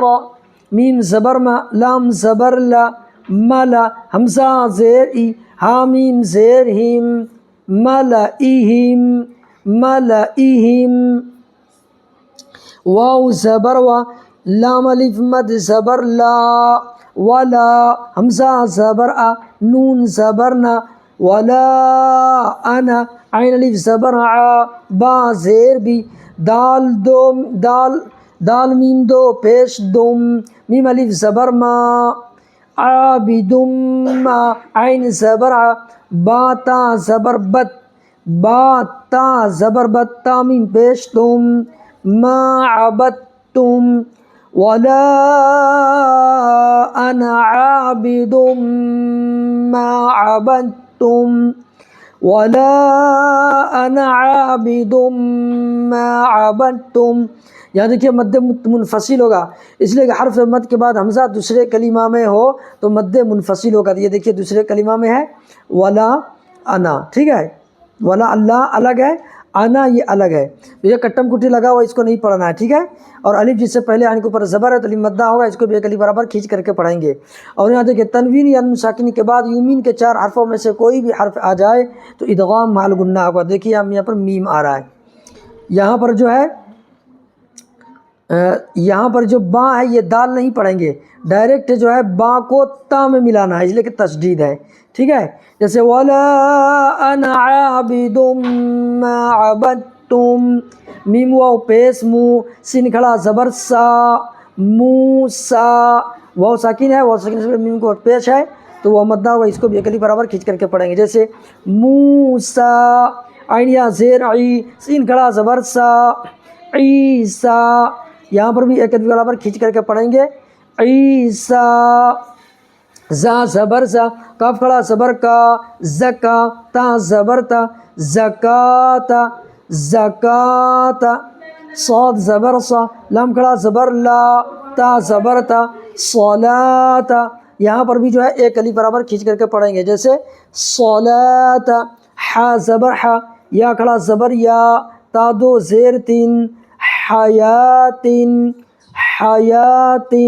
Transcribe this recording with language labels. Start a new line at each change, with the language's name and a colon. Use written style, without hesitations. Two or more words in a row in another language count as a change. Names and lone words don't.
Urdu: میم زبر ما، لام زبر لا، ملا، حمزہ زیر ای، حامیم زیر ہم، ملئہم، ملئہم۔ واو زبر وا، لام الف مد زبر لا، ولا، حمزہ زبر آ، نون زبر نا، ولا انا، عین الف زبر آ، با زیر بی، دال دو، دال، دال میم دو پیش دم، میم الف زبر ما،
Arabic: عابدم ما،
Urdu: عین زبر آ، با تا زبر بت، با تا زبر بت، تا میم پیش تم،
Arabic: ما عبدتم، ولا انا عابد ما عبدتم، ولا انا عابد ما عبدتم۔
Urdu: یہاں دیکھیے مد منفصل ہوگا، اس لیے کہ حرف مد کے بعد حمزہ دوسرے کلمہ میں ہو تو مد منفصل ہوگا۔ یہ دیکھیے دوسرے کلمہ میں ہے
Arabic: ولا انا،
Urdu: ٹھیک ہے، ولا اللہ الگ ہے، انا یہ الگ ہے، یہ کٹم کٹی لگا ہوا، اس کو نہیں پڑھنا ہے، ٹھیک ہے۔ اور الف جس سے پہلے عین کے اوپر زبر ہے تو الف مدہ ہوگا، اس کو بھی ایک الف برابر کھینچ کر کے پڑھیں گے۔ اور یہاں دیکھیے تنوین یا نون ساکنی کے بعد یومین کے 4 حرفوں میں سے کوئی بھی حرف آ جائے تو ادغام مع الغنہ ہوگا۔ دیکھیے ہم یہاں پر میم آ رہا ہے، یہاں پر جو ہے یہاں پر جو با ہے یہ دال نہیں پڑھیں گے، ڈائریکٹ جو ہے با کو تا میں ملانا ہے، اس لیے کہ تشدید ہے، ٹھیک ہے، جیسے
Arabic: ولا انا عابد ما عبدتم،
Urdu: میم واو پیش مو، سین کھڑا زبر سا، موسا، واو ساکن ہے، واو ساکن سے میم کو پیش ہے تو وہ مدہ ہوگا، اس کو بھی ایک الف برابر کھینچ کر کے پڑھیں گے، جیسے موسا، عین یا زیر عی، سین کھڑا زبر سا، عیسیٰ، یہاں پر بھی ایک الف برابر کھینچ کر کے پڑھیں گے، عیسیٰ۔ زا زبر زا، کاف کھڑا زبر کا، زکا، تا زبر تا، زکاتا، زکاتا۔ صاد زبر صا، لام کھڑا زبر لا، تا زبر تا، صلاتا، یہاں پر بھی جو ہے ایک الف برابر کھینچ کر کے پڑھیں گے، جیسے صلاتا۔ حا زبر حا، یا کھڑا زبر یا، تا دو زیر تین، حیاتن، حیاتن۔